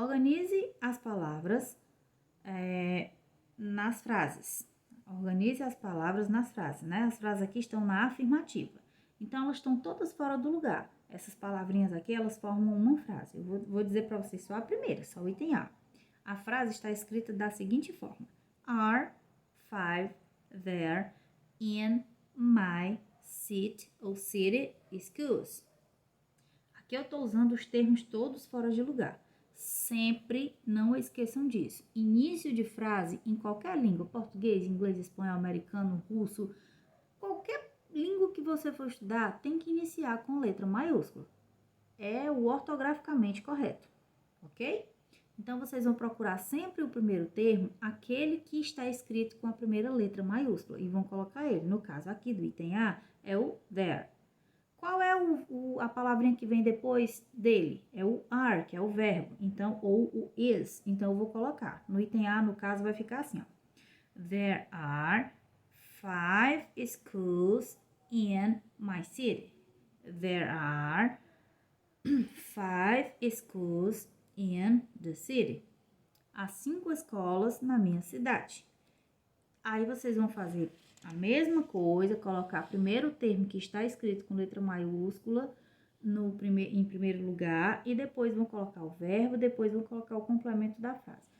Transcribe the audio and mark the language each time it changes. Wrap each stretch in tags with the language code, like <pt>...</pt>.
<pt>Organize as palavras nas frases. Organize as palavras nas frases, né? As frases aqui estão na afirmativa. Então, elas estão todas fora do lugar. Essas palavrinhas aqui, elas formam uma frase. Eu vou dizer para vocês só a primeira, só o item A. A frase está escrita da seguinte forma.</pt> <en>Are 5 there in my city ou city schools?</en> <pt>Aqui eu estou usando os termos todos fora de lugar. Sempre não esqueçam disso. Início de frase em qualquer língua, português, inglês, espanhol, americano, russo, qualquer língua que você for estudar, tem que iniciar com letra maiúscula. É o ortograficamente correto, ok? Então, vocês vão procurar sempre o primeiro termo, aquele que está escrito com a primeira letra maiúscula, e vão colocar ele. No caso aqui do item A, é o there. Qual é a palavrinha que vem depois dele? É o are, que é o verbo, então, ou o is. Então, eu vou colocar. No item A, no caso, vai ficar assim, ó.</pt> <en>There are 5 schools in my city. There are 5 schools in the city.</en> <pt>Há 5 escolas na minha cidade. Aí vocês vão fazer a mesma coisa, colocar primeiro o termo que está escrito com letra maiúscula em primeiro lugar e depois vão colocar o verbo, depois vão colocar o complemento da frase.</pt>